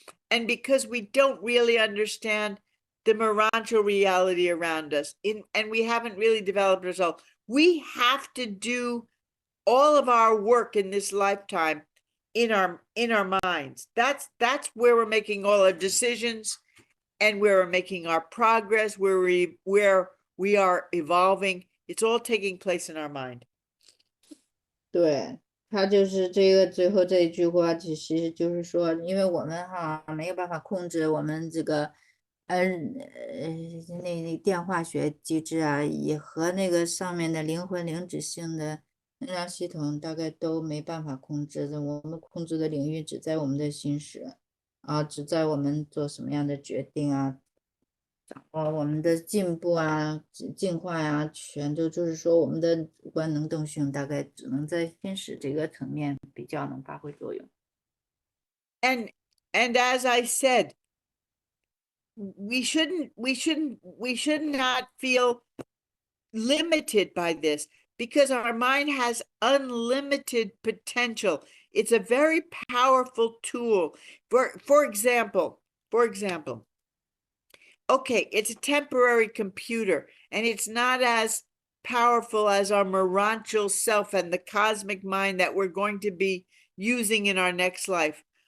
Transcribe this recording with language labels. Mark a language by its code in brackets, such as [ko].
[en] And because we don't really understand the morantial reality around us, and we haven't really developed ourselves, we have to do all of our work in this lifetime in our minds. That's where we're making all our decisions, and where we're making our progress, where we are evolving. It's all taking place in our mind. [zh] 对，他就是这个最后这一句话，其实就是说，因为我们没有办法控制我们这个那电化学机制啊，也和那个上面的灵魂灵智性的能量系统大概都没办法控制的。我们控制的领域只在我们的心识啊，只在我们做什么样的决定啊，掌握我们的进步啊、进化呀，全都就是说我们的主观能动性大概只能在心识这个层面比较能发挥作用。 [en] And as I said, we should not feel limited by this, because our mind has unlimited potential. It's a very powerful tool. For example, okay, it's a temporary computer, and it's not as powerful as our morantial self and the cosmic mind that we're going to be using in our next life.